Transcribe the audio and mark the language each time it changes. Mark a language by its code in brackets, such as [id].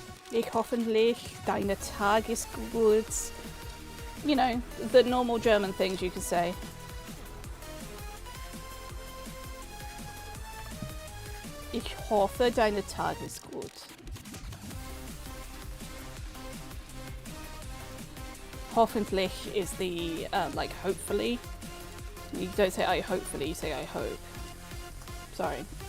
[de] Ich hoffentlich, deine Tag ist gut. [en] You know, the normal German things you could say. [de] Ich hoffe, deine Tag ist gut. [en] Hoffentlich is the, like, hopefully. You don't say I hopefully, you say I hope. Sorry.